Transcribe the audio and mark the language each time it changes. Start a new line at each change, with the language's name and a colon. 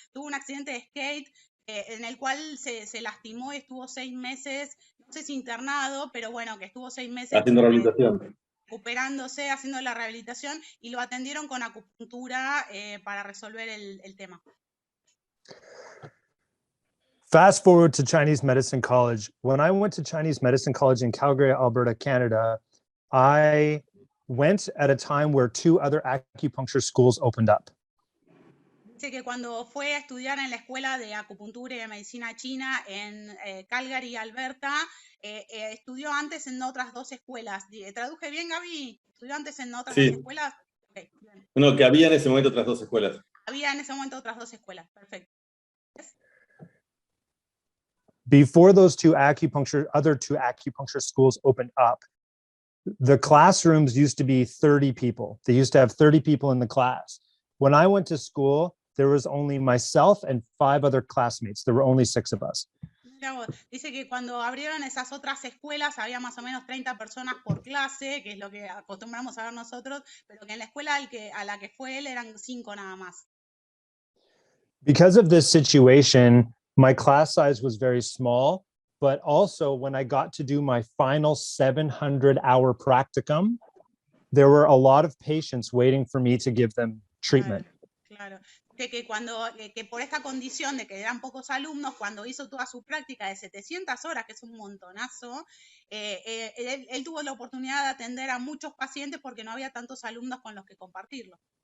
Spanish: Tuvo un accidente de skate en el cual se lastimó y estuvo 6 meses, no sé si internado, pero bueno, que estuvo 6 meses haciendo rehabilitación, recuperándose, haciendo la rehabilitación, y lo atendieron con acupuntura para resolver el tema.
English: Fast forward to Chinese Medicine College. When I went to Chinese Medicine College in Calgary, Alberta, Canada, I went at a time where 2 other acupuncture schools opened up.
Spanish: Dice que cuando fue a estudiar en la escuela de acupuntura y de medicina china en Calgary, Alberta, estudió antes en otras 2 escuelas. ¿Traduje bien, Gaby? ¿Estudió antes en otras 2 escuelas? Okay, bien. No, que había en ese momento otras 2 escuelas. Había en ese momento otras 2 escuelas, perfecto.
English: Before those other two acupuncture schools opened up, the classrooms used to be 30 people. They used to have 30 people in the class. When I went to school, there was only myself and 5 other classmates. There were only 6 of us.
Spanish: Dice que cuando abrieron esas otras escuelas había más o menos 30 personas por clase, que es lo que acostumbramos a ver nosotros, pero que en la escuela a la que fue él eran 5 nada más.
English: Because of this situation, my class size was very small, but also when I got to do my final 700-hour practicum, there were a lot of patients waiting for me to give them treatment.
Spanish: Claro. De que que por esta condición de que eran pocos alumnos, cuando hizo toda su práctica de 700 horas, que es un montonazo, él tuvo la oportunidad de atender a muchos pacientes porque no había tantos alumnos con los que compartirlo.